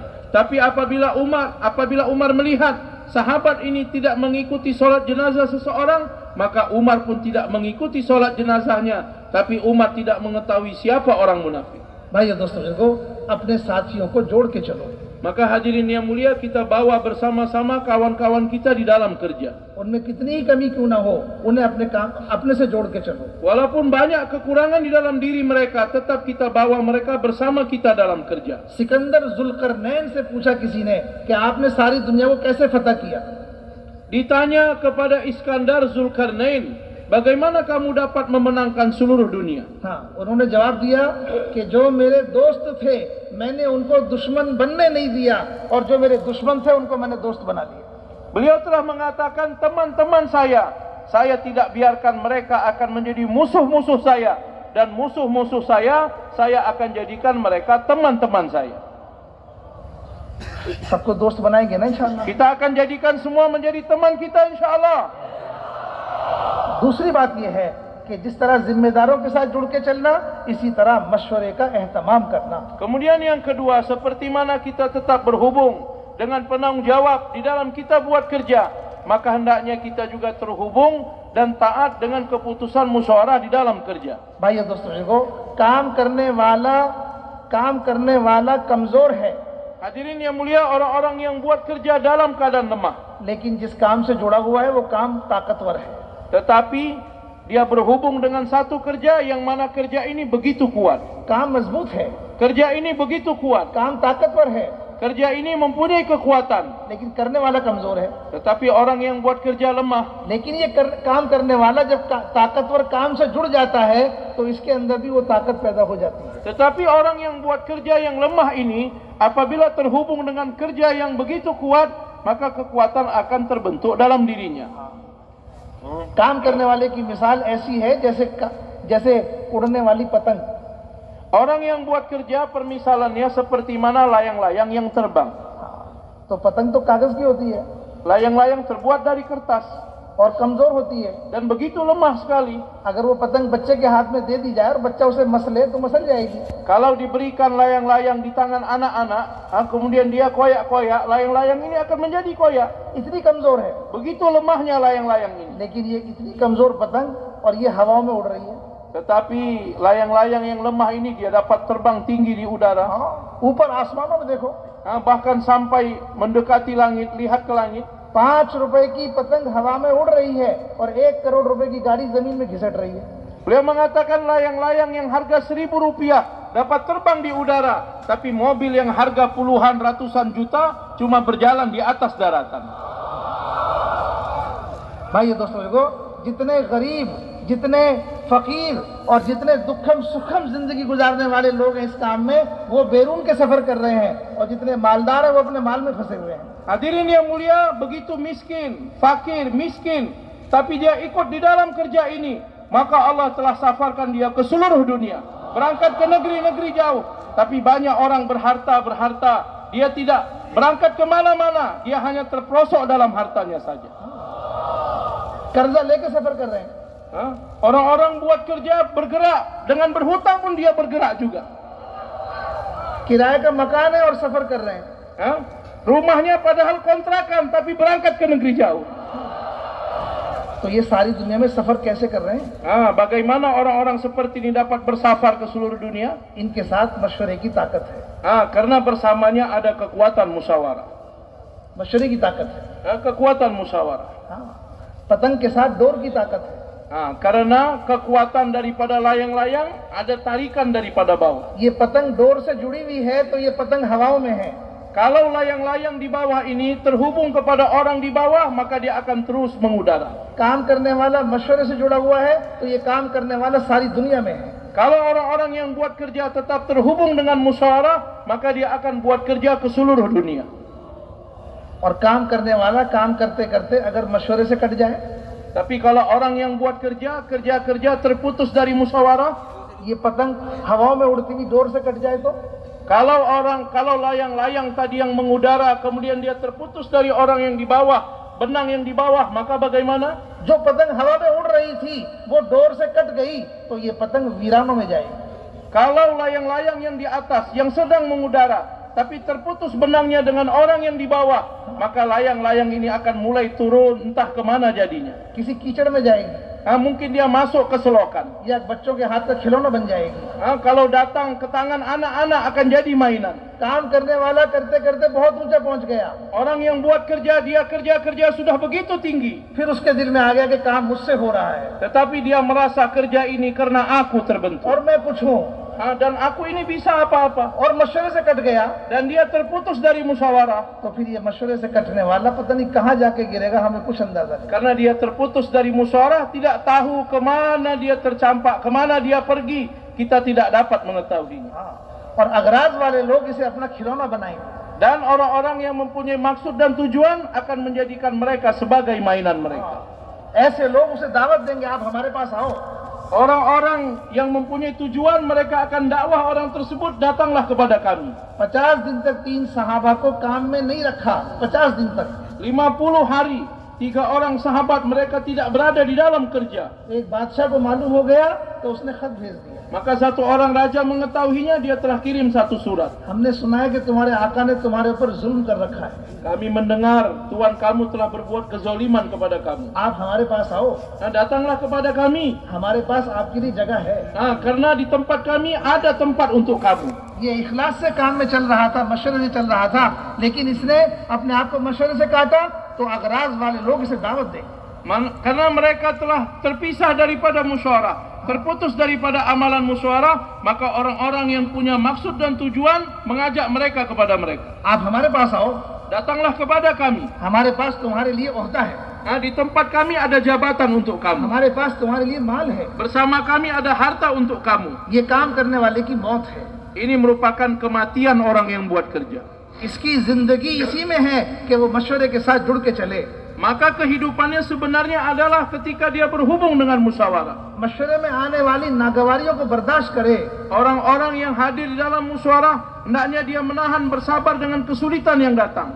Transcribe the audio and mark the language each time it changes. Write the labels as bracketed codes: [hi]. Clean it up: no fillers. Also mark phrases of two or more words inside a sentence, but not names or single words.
[id] Tapi apabila Umar melihat sahabat ini tidak mengikuti solat jenazah seseorang, maka Umar pun tidak mengikuti solat jenazahnya. Tapi Umar tidak mengetahui siapa orang munafik. [hi] भाइयों दोस्तों बुजुर्गों, अपने साथियों को जोड़ के चलो। [id] Maka hadirin yang mulia, kita bawa bersama-sama kawan-kawan kita di dalam kerja. [hi] उनमें कितनी ही कमी क्यों ना हो, उन्हें अपने से जोड़ के चलो। [id] Walaupun banyak kekurangan di dalam diri mereka, tetap kita bawa mereka bersama kita dalam kerja. [hi] सिकंदर जुल्करनैन से पूछा किसी ने कि आपने सारी दुनिया को कैसे फतह किया? [id] Ditanya kepada Iskandar Zulkarnain, bagaimana kamu dapat memenangkan seluruh dunia? [hi] हाँ, उन्होंने जवाब दिया कि जो मेरे दोस्त थे मैंने उनको दुश्मन बनने नहीं दिया और जो मेरे दुश्मन थे उनको मैंने दोस्त बना दिया। [id] Beliau telah mengatakan, teman-teman saya tidak biarkan mereka akan menjadi musuh-musuh saya, dan musuh-musuh saya akan jadikan mereka teman-teman saya. [hi] सबको दोस्त बनाएंगे ना इंशाअल्लाह। [id] Kita akan jadikan semua menjadi teman kita insyaallah. [hi] दूसरी बात यह है कि जिस तरह जिम्मेदारों के साथ जुड़ के चलना, इसी तरह मशवरे का एहतमाम करना। [id] Kemudian yang kedua, seperti mana kita tetap berhubung dengan penanggung jawab di dalam kita buat kerja, maka hendaknya kita juga terhubung dan taat dengan keputusan musyawarah di dalam kerja. [hi] भाइयों दोस्तों बुजुर्गों, काम करने वाला कमजोर है, [id] Hadirin yang mulia, orang-orang yang buat kerja dalam keadaan lemah, [hi] लेकिन जिस काम से जुड़ा हुआ है वो काम ताकतवर है। [id] tetapi dia berhubung dengan satu kerja yang mana kerja ini begitu kuat. [hi] काम मजबूत है, [id] Kerja ini begitu kuat. [hi] काम ताकतवर है, [id] Kerja ini mempunyai kekuatan, [hi] लेकिन करने वाला कमजोर है। [id] tetapi orang yang buat kerja lemah. [hi] लेकिन ये काम करने वाला जब ताकतवर काम से जुड़ जाता है तो इसके अंदर भी वो ताकत पैदा हो जाती है। [id] Tetapi orang yang buat kerja yang lemah ini, apabila terhubung dengan kerja yang begitu kuat, maka kekuatan akan terbentuk dalam dirinya. [hi] काम करने वाले की मिसाल ऐसी है जैसे उड़ने वाली पतंग। [id] Orang yang buat kerja permisalannya seperti mana layang-layang yang terbang. [hi] तो पतंग तो कागज की होती है [id] Layang-layang terbuat dari kertas [hi] और कमजोर होती है। [id] dan begitu lemah sekali. [hi] अगर वो पतंग बच्चे के हाथ में दे दी जाए और बच्चा उसे मसले तो मसल जाएगी। [id] Kalau diberikan layang-layang di tangan anak-anak, kemudian dia koyak-koyak, layang-layang ini akan menjadi koyak. [hi] इतनी कमजोर है, [id] Begitu lemahnya layang-layang ini. [hi] लेकिन ये इतनी कमजोर पतंग और ये हवाओं में उड़ रही है। [id] Tetapi layang-layang yang lemah ini dia dapat terbang tinggi di udara. [hi] ऊपर आसमानों में देखो, [id] Bahkan sampai mendekati langit, lihat ke langit. [hi] 5 रुपए की पतंग हवा में उड़ रही है और 1 करोड़ रुपए की गाड़ी जमीन में घिसट रही है। [id] Beliau mengatakan layang-layang yang harga 1.000 rupiah dapat terbang di udara, tapi mobil yang harga puluhan ratusan juta cuma berjalan di atas daratan. [hi] भाई दोस्तों देखो, जितने गरीब, जितने फकीर और जितने दुखम सुखम जिंदगी गुजारने वाले लोग हैं इस काम में, वो बैरून के सफर कर रहे हैं, और जितने मालदार हैं वो अपने माल में फंसे हुए हैं। [id] Hadirin yang mulia, begitu miskin, fakir, miskin, tapi dia ikut di dalam kerja ini, maka Allah telah safarkan dia ke seluruh dunia, berangkat ke negeri-negeri jauh. Tapi banyak orang berharta, dia tidak berangkat ke mana-mana, dia hanya terperosok dalam hartanya saja. [hi] कर्जा लेके सफर कर रहे हैं। [id] Orang-orang buat kerja bergerak, dengan berhutang pun dia bergerak juga. [hi] किराए का मकान है और सफर कर रहे हैं। [id] Rumahnya padahal kontrakan, tapi berangkat ke negeri jauh. [hi] तो ये सारी दुनिया में सफर कैसे कर रहे हैं? [id] Bagaimana orang-orang seperti ini dapat bersafar ke seluruh dunia? [hi] इनके साथ मशवरे की ताकत है। [id] Karena bersamanya ada kekuatan musyawarah. [hi] मशवरे की ताकत है। [id] Kekuatan musyawarah. [hi] पतंग के साथ डोर की ताकत है। [id] Karena kekuatan daripada layang-layang ada tarikan daripada bawah. [hi] ये पतंग डोर से जुड़ी हुई है तो ये पतंग हवाओं में है। [id] Kalau layang-layang di bawah ini terhubung kepada orang di bawah, maka dia akan terus mengudara. [hi] काम करने वाला मशवरे से जुड़ा हुआ है तो ये काम करने वाला सारी दुनिया में है। [id] Kalau orang-orang yang buat kerja tetap terhubung dengan musyawarah, maka dia akan buat kerja ke seluruh dunia. [hi] और काम करने वाला काम करते करते अगर मशवरे से कट जाए, [id] tapi kalau orang yang buat kerja terputus dari musyawarah, [hi] ये पतंग हवाओं में उड़ती हुई डोर से कट जाए तो [id] kalau layang-layang tadi yang mengudara kemudian dia terputus dari orang yang di bawah, benang yang di bawah, maka bagaimana? [hi] जो पतंग हवा में उड़ रही थी वो डोर से कट गई तो ये पतंग वीरानों में जाएगी। [id] Kalau layang-layang yang di atas yang sedang mengudara tapi terputus benangnya dengan orang yang di bawah, maka layang-layang ini akan mulai turun entah kemana jadinya. [hi] किसी कीचड़ में जाएगी, [id] Mungkin dia masuk ke selokan. [hi] या बच्चों के हाथ का खिलौना बन जाएगी। [id] Kalau datang ke tangan anak-anak akan jadi mainan. [hi] काम करने वाला करते करते बहुत ऊंचा पहुंच गया, [id] Orang yang buat kerja, dia kerja sudah begitu tinggi, [hi] फिर उसके दिल में आ गया कि काम मुझसे हो रहा है [id] tetapi dia merasa kerja ini karena aku terbentuk. [hi] और मैं कुछ हूँ, [id] Dan aku ini bisa apa-apa. [hi] और मशवरे से कट गया [id] Dan dia terputus dari musyawarah. [hi] तो फिर ये मशवरे से कटने वाला पता नहीं कहाँ जाके गिरेगा, हमें कुछ अंदाजा नहीं। [id] Karena dia terputus dari musyawarah, tidak tahu kemana dia tercampak, kemana dia pergi, kita tidak dapat mengetahuinya. [hi] और अगराज वाले लोग इसे अपना खिलौना बनाएंगे। [id] Dan orang-orang yang mempunyai maksud dan tujuan akan menjadikan mereka sebagai mainan mereka. [hi] ऐसे लोग उसे दावत देंगे, आप हमारे पास आओ। [id] Orang-orang yang mempunyai tujuan, mereka akan dakwah orang tersebut, datanglah kepada kami. [hi] 50 दिन तक 3 सहाबा को काम में नहीं रखा, 50 दिन तक। [id] 50 hari 3 orang sahabat mereka tidak berada di dalam kerja. [hi] एक बादशाह को मालूम हो गया तो उसने खत भेज दिया। [id] Maka satu orang raja mengetahuinya, dia telah kirim satu surat. [hi] हमने सुना है कि तुम्हारे आका ने तुम्हारे ऊपर जुल्म कर रखा है, [id] Kami mendengar Tuhan kamu telah berbuat kezaliman kepada kamu. [hi] आप हमारे पास आओ, [id] Datanglah kepada kami. [hi] हमारे पास आपके लिए जगह है। [id] Karena di tempat kami ada tempat untuk kamu. [hi] ये इखलास से काम में चल रहा था, मशवरे से चल रहा था, लेकिन इसने अपने आप को मशवरे से काटा तो अगराज वाले लोग इसे दावत दें। [id] Karena mereka telah terpisah daripada musyawarah, terputus daripada amalan musyawarah, maka orang-orang yang punya maksud dan tujuan mengajak mereka kepada mereka. [hi] आप हमारे पास आओ, [id] Datanglah kepada kami. [hi] हमारे पास तुम्हारे लिए ओहदा है, [id] Di tempat kami ada jabatan untuk kamu. [hi] हमारे पास तुम्हारे लिए माल है, [id] Bersama kami ada harta untuk kamu. [hi] ये काम करने वाले की मौत है, [id] Ini merupakan kematian orang yang buat kerja. [hi] इसकी जिंदगी इसी में है कि वो मशवरे के साथ जुड़ के चले। [id] Maka kehidupannya sebenarnya adalah ketika dia berhubung dengan musyawarah. [hi] मशवरे में आने वाली नागवारियों को बर्दाश्त करे। [id] Orang-orang yang hadir di dalam musyawarah, hendaknya dia menahan, bersabar dengan kesulitan yang datang.